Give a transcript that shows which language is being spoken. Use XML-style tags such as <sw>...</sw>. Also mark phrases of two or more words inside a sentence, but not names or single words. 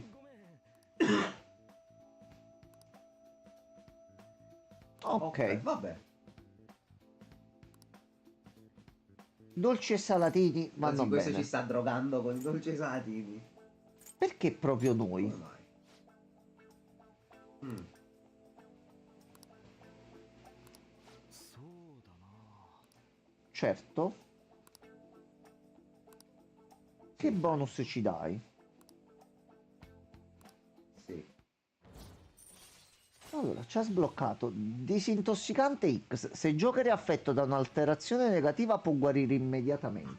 <ja>ごめん</ja> <it>Ok. Vabbè. Dolci e salatini vanno Anzi, questo bene. ci sta drogando con i dolci salatini. Perché proprio Come noi? mai? Mm.</it> <ja>そうだな。</ja> <it>Certo. Che bonus ci dai? Sì. Allora, ci ha sbloccato disintossicante X. Se Joker è affetto da un'alterazione negativa può guarire immediatamente.</it>